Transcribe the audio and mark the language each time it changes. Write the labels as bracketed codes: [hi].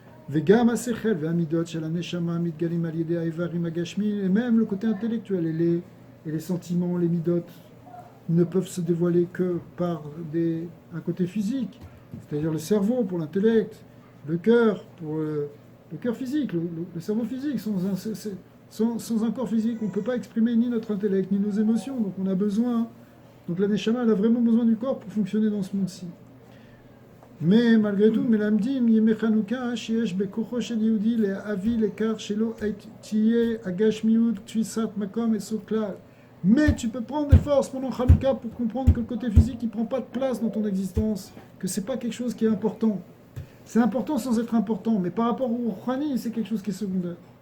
[he] וגם השכל והמידות של הנשמה מתגלים על ידי האיברים הגשמיים, [fr] et même le côté intellectuel et les sentiments, les midot, ne peuvent se dévoiler que par un côté physique, c'est-à-dire le cerveau pour l'intellect, le cœur pour le cœur physique, le cerveau physique. Sans un corps physique, on ne peut pas exprimer ni notre intellect, ni nos émotions, donc on a besoin, donc la Neshama, elle a vraiment besoin du corps pour fonctionner dans ce monde-ci. Mais malgré tout, [he] מלמדים ימי חנוכה שיש בכוחו של יהודי להביא לכך שלא תהיה הגשמיות תפיסת מקום וסוג כלל. [fr] Mais tu peux prendre des forces pendant Hanouka pour comprendre que le côté physique, il ne prend pas de place dans ton existence, que ce n'est pas quelque chose qui est important. C'est important sans être important, mais par rapport au Rouhani, c'est quelque chose qui est secondaire.